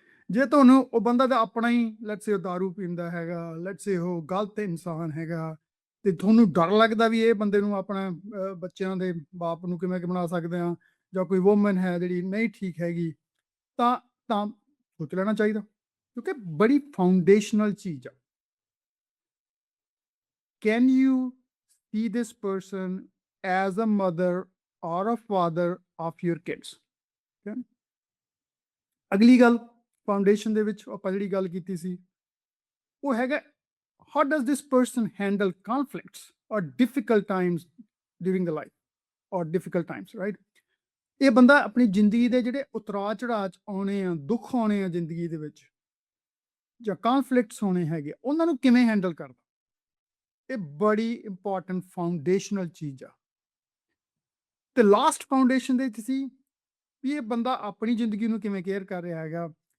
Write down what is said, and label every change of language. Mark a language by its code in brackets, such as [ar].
[pa] ਜੇ ਤੁਹਾਨੂੰ ਉਹ ਬੰਦਾ ਤਾਂ ਆਪਣਾ ਹੀ [en] let's say [pa] ਦਾਰੂ ਪੀਂਦਾ ਹੈਗਾ, ਲੈਟਸ ਸੇ ਉਹ ਗਲਤ ਇਨਸਾਨ ਹੈਗਾ, ਤੇ ਤੁਹਾਨੂੰ ਡਰ ਲੱਗਦਾ ਵੀ ਇਹ ਬੰਦੇ ਨੂੰ ਆਪਣਾ ਬੱਚਿਆਂ ਦੇ ਬਾਪ ਨੂੰ ਕਿਵੇਂ ਬਣਾ ਸਕਦੇ ਆ, ਜਾਂ ਕੋਈ ਵੂਮਨ ਹੈ ਜਿਹੜੀ ਨਹੀਂ ਠੀਕ ਹੈਗੀ, ਤਾਂ ਸੋਚ ਲੈਣਾ ਚਾਹੀਦਾ, ਕਿਉਂਕਿ ਬੜੀ ਫਾਊਂਡੇਸ਼ਨਲ ਚੀਜ਼ ਆ। [en] Can you see this person as a mother or a father of your kids. [pa] ਅਗਲੀ ਗੱਲ ਫਾਊਂਡੇਸ਼ਨ ਦੇ ਵਿੱਚ ਆਪਾਂ ਜਿਹੜੀ ਗੱਲ ਕੀਤੀ ਸੀ, ਉਹ ਹੈਗਾ [en] how does this person handle conflicts or difficult times during the life or difficult times, right? [pa] ਇਹ ਬੰਦਾ ਆਪਣੀ ਜ਼ਿੰਦਗੀ ਦੇ ਜਿਹੜੇ ਉਤਰਾਅ ਚੜਾਅ ਆਉਣੇ ਆ, ਦੁੱਖ ਆਉਣੇ ਆ ਜ਼ਿੰਦਗੀ ਦੇ ਵਿੱਚ, ਜਾਂ ਕਨਫਲਿਕਟਸ ਹੋਣੇ ਹੈਗੇ, ਉਹਨਾਂ ਨੂੰ ਕਿਵੇਂ ਹੈਂਡਲ ਕਰਦਾ। ਇਹ ਬੜੀ ਇੰਪੋਰਟੈਂਟ ਫਾਊਂਡੇਸ਼ਨਲ ਚੀਜ਼ ਆ। ਤੇ ਲਾਸਟ ਫਾਊਂਡੇਸ਼ਨ ਦੇ ਵਿੱਚ ਸੀ ਵੀ ਇਹ ਬੰਦਾ ਆਪਣੀ ਜ਼ਿੰਦਗੀ ਨੂੰ ਕਿਵੇਂ ਕੇਅਰ ਕਰ ਰਿਹਾ ਹੈਗਾ।